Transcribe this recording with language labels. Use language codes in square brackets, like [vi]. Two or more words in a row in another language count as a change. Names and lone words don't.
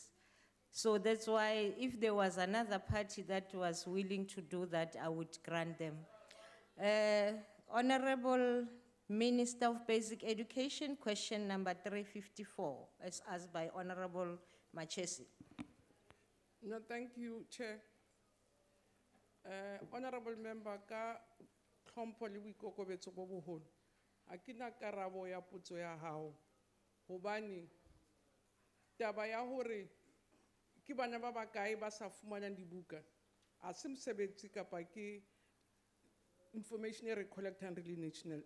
[en] So that's why if there was another party that was willing to do that, I would grant them. Honorable Minister of Basic Education, question number 354, as asked by Honorable Machesi. No, thank you, Chair. Honorable Member, [st] ka tlhompho le boikokobetso bo boholo, ha ke na karabo ya potso ya hao, hobane taba ya hore ke bana ba bakae ba sa fumanang dibuka, ha se mosebetsi kapa ke information e re collectang re le national.